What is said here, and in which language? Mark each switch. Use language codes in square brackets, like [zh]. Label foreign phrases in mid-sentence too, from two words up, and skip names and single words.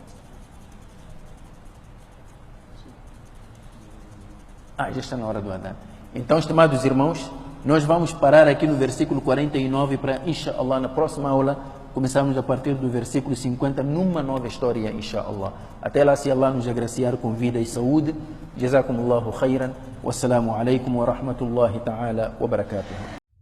[pt] Já está na hora do adhan. Então, estimados irmãos, nós vamos parar aqui no versículo 49 para, inshallah, na próxima aula, Começamos a partir do versículo 50 numa nova história, inshallah. Até lá, se Allah nos agraciar com vida e saúde. [ar] جزاكم الله خيرا. والسلام عليكم ورحمة الله تعالى وبركاته.